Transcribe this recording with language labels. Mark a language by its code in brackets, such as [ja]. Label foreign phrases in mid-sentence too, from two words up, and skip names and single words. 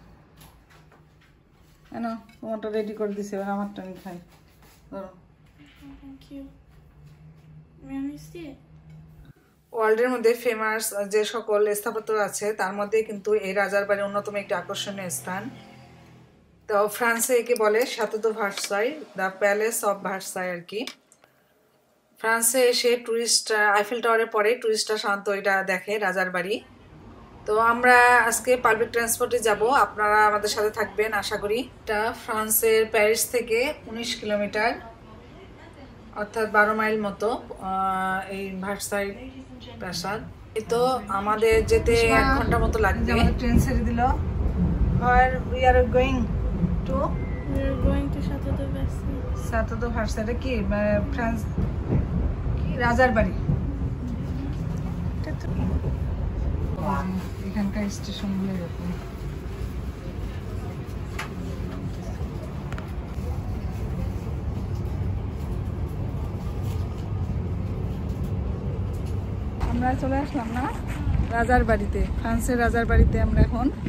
[bn] কেন তোমারটা রেডি করে দিছি, এবার আমারটা আমি খাই। ধরো। ওয়ার্ল্ডের মধ্যে ফেমাস যে সকল স্থাপত্য আছে, তার মধ্যে কিন্তু এই রাজার বাড়ি অন্যতম একটি আকর্ষণীয় স্থান। তো ফ্রান্সে একে বলে চ্যাতেau de ভার্সাই, দ্য প্যালেস অফ ভার্সাই আর কি। ফ্রান্সে এসে টুরিস্ট আইফেল টাওয়ারের পরে টুরিস্টরা সাধারণত এটা দেখে রাজার বাড়ি। তো আমরা আজকে [en] public transport [bn] যাব, আপনারা আমাদের সাথে থাকবেন আশা করি। এটা ফ্রান্সের প্যারিস থেকে 19 কিলোমিটার, অর্থাৎ 12 মাইল মতো এই ভার্সাই প্রাসাদ। এই তো আমাদের যেতে 1 ঘন্টা মতো লাগবে। ট্রেন ছেড়ে দিল। [en] Where we are going to? We are going to Château de Versailles. [bn] Château de Versailles এটা কি ফ্রান্স কি রাজার বাড়ি? এখানকার স্টেশনগুলো এরকম। আমরা চলে আসলাম না রাজার বাড়িতে, ফ্রান্সের রাজার বাড়িতে আমরা এখন।